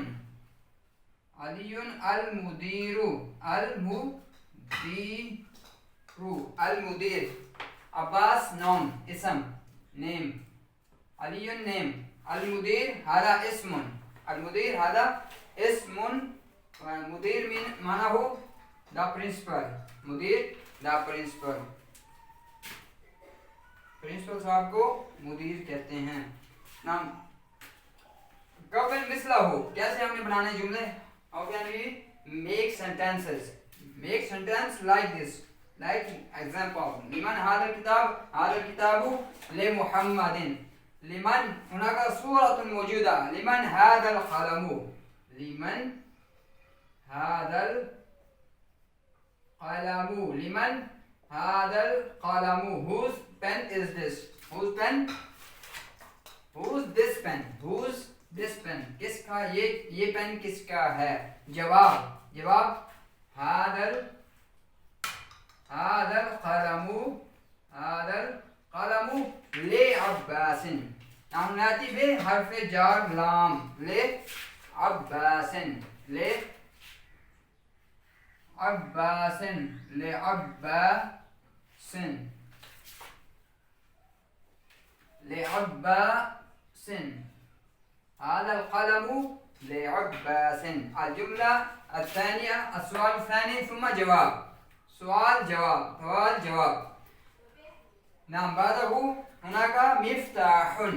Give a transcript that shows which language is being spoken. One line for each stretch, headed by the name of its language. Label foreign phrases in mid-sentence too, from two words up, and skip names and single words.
Arabic: المدير. المدير. عباس noun اسم name. علي name. المدير هذا اسم. المدير هذا اسم. مدير من معناه
English: the principal.
Arabic: مدير
English: the principal.
Hindi: प्रिंसिपल साहब को मुदीर कहते हैं। नाम कब मिसला हो, कैसे हमने बनाने जुमले?
English: How can we make sentences? make sentence like this, like example
Arabic: لمن هذا الكتاب, هذا الكتابُ لمحمدٍ. لمن هناك صورةٌ موجودة، لمن هذا القلمُ، لمن هذا القلمُ، لمن هذا القلمُ.
English: Whose pen is this? Whose pen? Whose this pen? Whose this pen?
Hindi: किसका ये पेन किसका है?
Arabic: جواب هذا القلمُ، هذا القلمُ لعباسٍ.
Hindi: नाम नाती बे हरफ जार लाम,
Arabic: لعباسٍ، لعباسٍ، لعباسٍ, لعباس. هذا القلم لعباس. الجملة الثانية، السؤال الثاني ثم جواب. سؤال جواب. نعم بعده هناك مفتاح.